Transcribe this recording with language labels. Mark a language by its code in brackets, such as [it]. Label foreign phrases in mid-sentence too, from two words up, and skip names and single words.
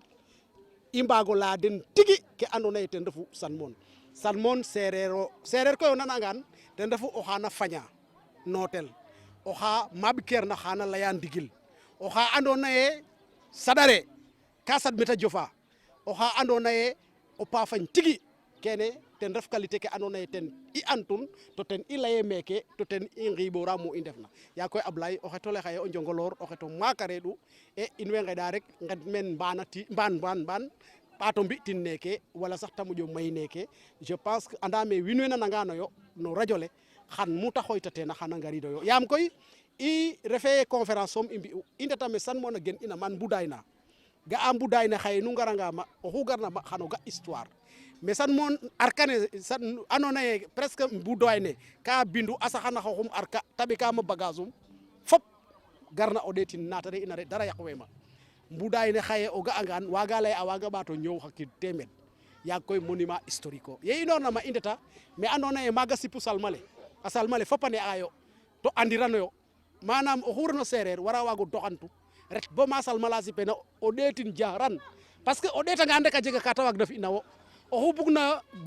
[srr] i mbaago laya den tigi ke andoona yee ten refu Salmon seereer koy o nanangaan ten refu oxa na faña nootel oxa maɓkeerna xana laya ndigil oxa andoona yee saɗare ka saɗ meta jofa oxa andoona yee o paafañ tigi kene ten ref qualité ke andoona yee ten i antun to ten i laye meeke to ten i ngiɓora mu i ndefna yaa koy Ablaye o xet ole xaye o Njongolor o xet o maak a reeɗu e in way ngeɗa rek nget men mbaan ɓaato mbi'tin neeke wala sax ta moƴo may neeke [fr] je pense que [srr] anda me wiin we nananganoyo no radio le xan mu ta xooytateena xana ngariidoyo yaam koy i refe conférence som i mbi'u i ndeta me san moona gen ina man mbudayna ga'a mbudayna xaye nu ngaranga ma oxu garna ma xano ga [fr] histoire mais [srr] san moon arkane san andoona yee presque mbudayne ka bindu a saxana xooxum arka ta ɓekama bagage um fop garna o ɗeetin naata re ina re dara yaqwe ma mbudayne xaye o ga'angaan waaga lay a waaga ɓaato ñoow xa kid teemeed yaag koy [fr] monument historique [srr] o ye i noorna ma i ndeta mais andoona yee maaga sipu salma le fop a ne'aayo to andiranoyo manam o xurno sereer wara waago doxantu ret bo ma salma la sipena o ɗeetin jaran [fr] parce que [srr] o ɗeetangaan rek a jega ka ta waagna fi'na wo oxu bugna